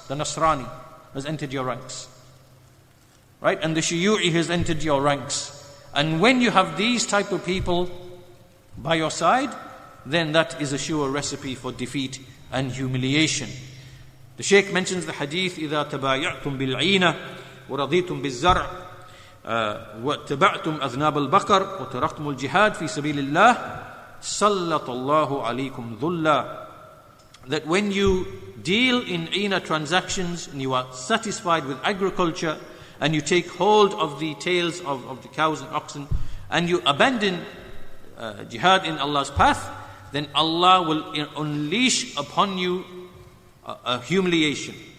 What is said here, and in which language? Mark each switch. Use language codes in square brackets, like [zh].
[en] The Nasrani has entered your ranks. Right? And the Shiyu'i has entered your ranks. And when you have these type of people by your side, then that is a sure recipe for defeat and humiliation. The Shaykh mentions the hadith, [ar] إِذَا تَبَايَعْتُمْ بِالْعِينَةِ وَرَضِيتُمْ بِالزَّرْعِ وَاتَّبَعْتُمْ أَذْنَابَ الْبَقَرِ وَتَرَكْتُمُ الْجِهَادِ فِي سَبِيلِ اللَّهِ سَلَّطَ اللَّهُ عَلَيْكُمْ ذُلًّا. [en] That when you deal in ina transactions and you are satisfied with agriculture and you take hold of the tails of the cows and oxen and you abandon jihad in Allah's path, then Allah will unleash upon you a humiliation.